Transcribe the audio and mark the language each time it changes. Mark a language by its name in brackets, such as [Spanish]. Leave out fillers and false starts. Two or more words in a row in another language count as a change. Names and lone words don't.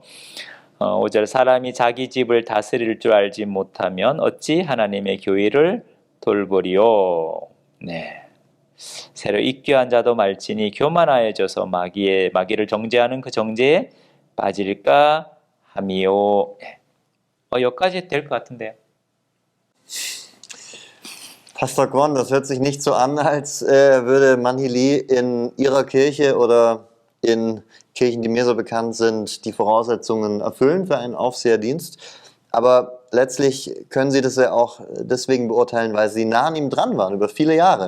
[Korean] 5절 사람이 자기 집을 다스릴 줄 알지 못하면 어찌 하나님의 교회를 돌보리요. 네. 새로 입교한 자도 말지니 교만하여져서 마귀를 정죄하는 그 정죄에 빠질까 함이요. 네. 여기까지 될 것 같은데요. [German] Pastor Gorn, das hört sich nicht so an, als würde Manhili in Ihrer Kirche oder in Kirchen, die mir so bekannt sind, die Voraussetzungen erfüllen für einen Aufseherdienst. Aber letztlich können Sie das ja auch deswegen beurteilen, weil Sie nah an ihm dran waren, über viele Jahre.